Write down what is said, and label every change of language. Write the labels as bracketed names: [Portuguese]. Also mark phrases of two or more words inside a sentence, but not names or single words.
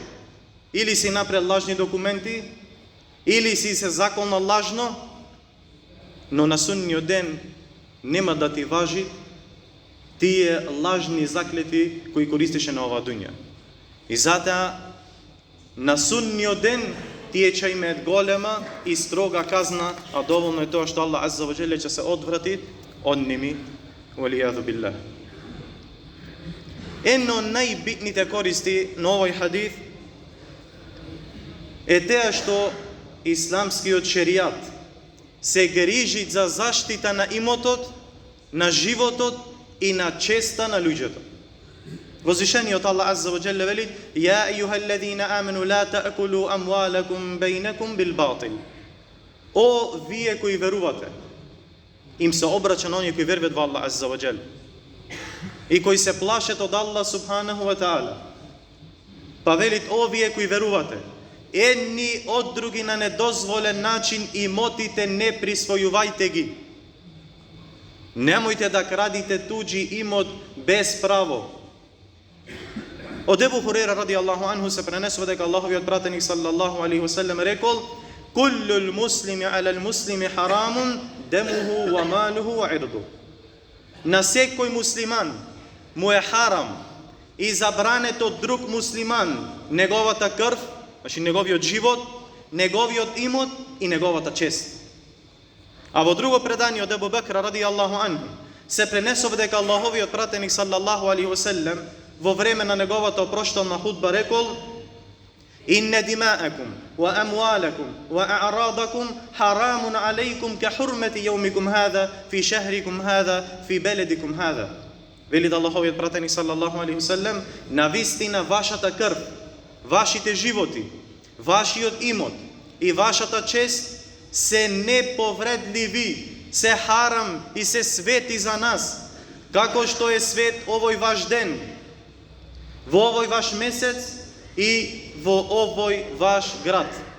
[Macedonian] Или си напред лажни документи, или си се заколна лажно, но на судниот ден нема да ти важи тие лажни заклети кои користеше на ова дуња. И затоа на судниот ден тие ќе имаат голема и строга казна, а доволно е тоа што Аллах [Arabic] عز وجل [Macedonian] ќе се одврати од ними, [Arabic] والعياذ بالله. [Macedonian] Едно од најбитните користи на овој хадис е теа што исламскиот шеријат се грижи за заштита на имотот, на животот и на честа на луѓето. Возвишениот Аллах [Arabic] عز وجل вели: يا أيها الذين آمنوا لا تأكلوا أموالكم بينكم بالباطل. [Macedonian] О вие кои верувате, им се обраќа на оние кои веруваат во Аллах [Arabic] عز وجل [Macedonian] и кои се плашат од Аллах [Arabic] سبحانه وتعالى. [Macedonian] Па велит: о вие кои верувате, едни од други на недозволен начин имотите не присвојувајте ги. Немојте да крадите туѓи имот без право. Od Ebu Hurera [Arabic] رضي الله عنه [Macedonian] се пренесува дека Аллаховиот пратеник [Arabic] صلى الله عليه وسلم [Macedonian] рекол: [Arabic] "كل المسلم على المسلم حرام دمه وماله وعرضه." [Macedonian] На секој муслиман му е харам и забрането од друг муслиман неговата крв, значи неговиот живот, неговиот имот и неговата чест. А во друго предание од Ебу Бекр [Arabic] رضي الله عنه [Macedonian] се пренесува дека Аллаховиот пратеник [Arabic] صلى الله عليه وسلم [Macedonian] во време на неговата опроштална худба рекол: [Arabic] "إن دماءكم وأموالكم وأعراضكم حرام عليكم كحرمة يومكم هذا في شهركم هذا في بلدكم هذا." [Macedonian] Вели да Аллаховиот пратеник [Arabic] صلى الله عليه وسلم: [Macedonian] "Навистина вашата крв, вашите животи, вашиот имот и вашата чест се неповредливи, се харам и се свети за нас, како што е свет овој ваш ден, во овој ваш месец и во овој ваш град."